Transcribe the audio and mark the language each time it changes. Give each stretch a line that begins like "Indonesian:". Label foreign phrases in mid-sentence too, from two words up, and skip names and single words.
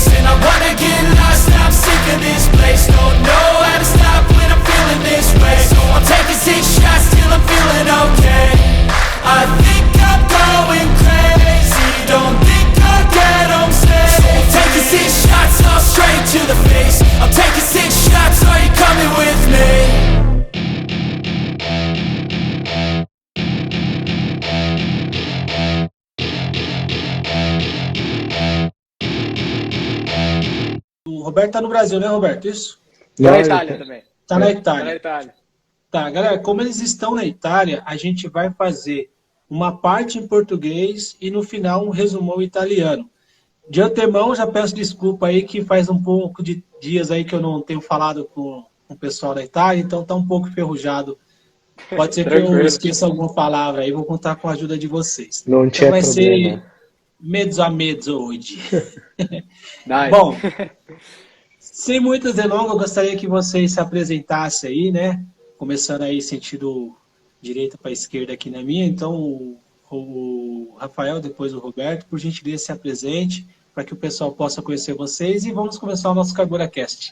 English: And I wanna get lost, I'm sick of this place. Don't know how to stop when I'm feeling this way. So I'm taking 6 shots till I'm feeling okay. I think I'm going crazy, don't think I'll get home safe. So I'm taking 6 shots, all straight to the face. I'm taking 6 shots, are you coming with me?
Portuguese: O Roberto tá no Brasil, né, Roberto? Isso? Tá na Itália também. Tá na Itália. Tá na Itália. Tá, galera, como eles estão na Itália, a gente vai fazer uma parte em português e no final um resumão italiano. De antemão, já peço desculpa aí que faz um pouco de dias aí que eu não tenho falado com o pessoal da Itália, então tá um pouco enferrujado. Pode ser que eu esqueça alguma palavra aí, vou contar com a ajuda de vocês. Não tinha então vai problema. ser
Italian: mezzo a mezzo
Portuguese: hoje. Nice. Bom, sem muitas delongas, eu gostaria que vocês se apresentassem aí, né? Começando aí sentido direita para esquerda aqui na minha. Então, o Rafael, depois o Roberto, por gentileza se apresente para que o pessoal possa conhecer vocês e vamos começar o nosso CarboraCast.